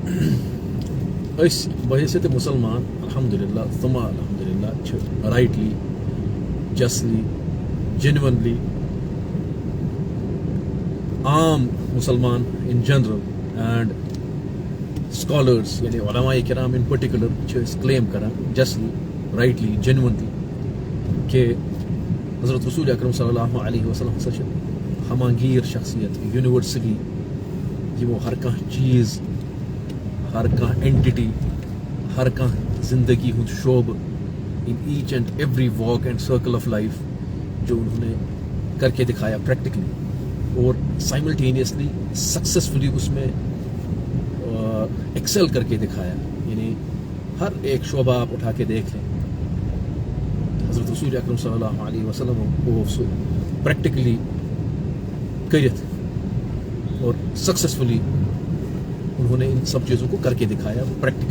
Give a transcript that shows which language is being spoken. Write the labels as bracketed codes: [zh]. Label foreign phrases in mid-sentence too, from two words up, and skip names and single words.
[ur] بحیثیت مسلمان الحمدللہ ثم الحمدللہ [en] rightly justly genuinely [ur] عام مسلمان [en] in general and scholars [ur] یعنی علماء کرام ان پرٹیکولر کلیم کران [en] justly rightly genuinely [ur] کہ حضرت رسول اکرم صلی اللہ علیہ وسلم [ks] ہسا ہمانگیر شخصیت یونیورسلی یمو ہر کانٛہہ چیز ہر کانٛہہ اینٹٹی ہر کانٛہہ زندگی ہند شعبہ [en] in each and every walk and circle of life [ur] جو انہوں نے کر کے دکھایا پریکٹیکلی اور [en] simultaneously successfully [ur] اس میں ایکسل کر کے دکھایا. یعنی ہر ایک شعبہ آپ اٹھا کے دیکھ لیں حضرت رسول اکرم صلی اللہ علیہ وسلم کو [en] so practically [ur] کرت اور سکسیزفلی انہوں نے ان سب چیزوں کو کر کے دکھایا پریکٹیکلی.